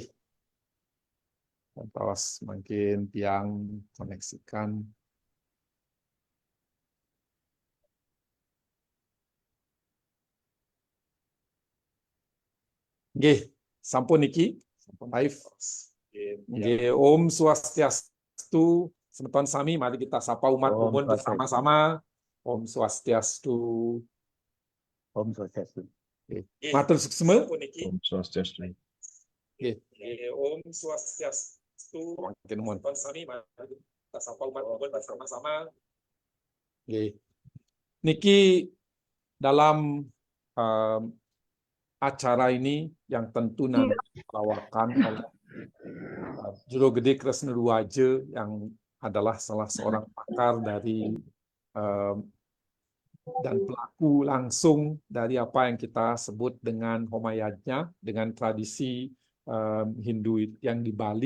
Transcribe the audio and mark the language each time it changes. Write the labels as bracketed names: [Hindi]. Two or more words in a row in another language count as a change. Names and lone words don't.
[Balinese] Yantos makin tiang koneksikan. Nggih, sampun niki, sampun live. Nggih, Om Swastiastu. Semeton sami, [Indonesian] mari kita sapa umat umum bersama-sama. [Balinese] Om Swastiastu. Om Swastiastu. Matur suksema. Om Swastiastu. Nggih. Om Swastiastu. Makin nuwun. Sami, [Indonesian] mari kita sapa umat umum bersama-sama. [Balinese] Nggih. [Indonesian] Niki dalam acara ini yang tentu nanti dibawakan oleh Juru Gede Kresna Duaja yang adalah salah seorang pakar dari dan pelaku langsung dari apa yang kita sebut dengan Homayadnya, dengan tradisi Hindu yang di Bali.